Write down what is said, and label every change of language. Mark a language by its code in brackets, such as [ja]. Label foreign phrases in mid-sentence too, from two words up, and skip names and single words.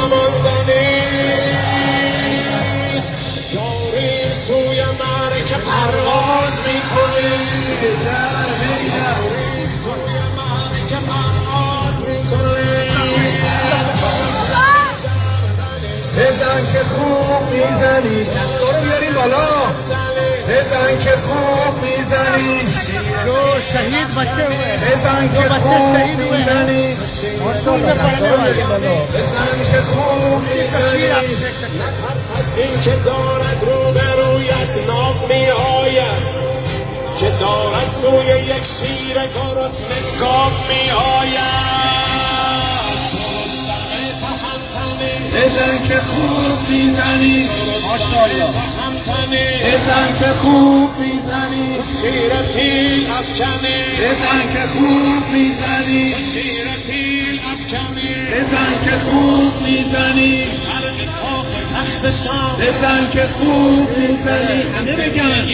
[fa] نماندنیست داریم سوی معرکه پرواز میکنیم هیدر هیدر سوی معرکه پرواز میکنیم بزن که خوب میزنی دستارو بیاریم بالا بزن که خوب میزنی [hi] जो शहीद बच्चे हुए हैं, [fa] بزن [hi] जो [fa] که [hi] बच्चे [fa] خوب [hi] शहीद हुए हैं [fa] میزنی [hi] स्कूल में पढ़ने वाले [fa] بزن که خوب [hi] तस्वीर आप [fa] میزنی [hi] देख सकते हैं। [fa] از این که دارد روبرویت ناف میآید که دارد سوی یک شیر گرسنه گاو میآید بزن که خوب میزنی بزن که خوب میزنی شیر پیل افکنی بزن که خوب میزنی شیر پیل افکنی بزن که خوب میزنی تخت شام بزن که خوب میزنی همه بگن